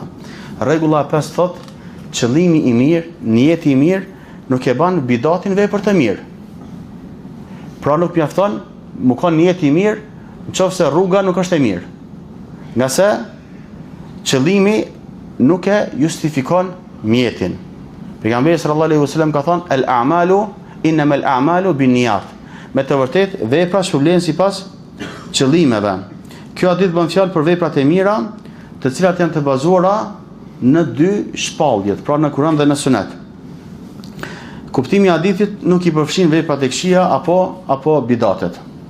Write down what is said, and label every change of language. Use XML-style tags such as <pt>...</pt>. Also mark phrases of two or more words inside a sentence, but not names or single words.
<sq>Rregulla e 5 thot, qëllimi i mirë, niyeti i mirë nuk e bën bidatin vepër të mirë. Pra nuk mjafton mu ka niyeti i mirë nëse rruga nuk është e mirë. Nga se qëllimi nuk e justifikon mjetin. Pejgamberi</sq> <ar>صلى الله عليه وسلم</ar> <sq>ka thënë</sq> <ar>الأعمال إنما الأعمال بالنيات.</ar> <sq>Me të vërtetë veprat shpërblehen sipas qëllimeve. Kjo hadith bën fjalë për veprat e mira, të cilat janë të bazuara në dy shpalljet, pra në Kur'an dhe në Sunet. Kuptimi i hadithit nuk i përfshin veprat e këqija apo bidatet.</sq>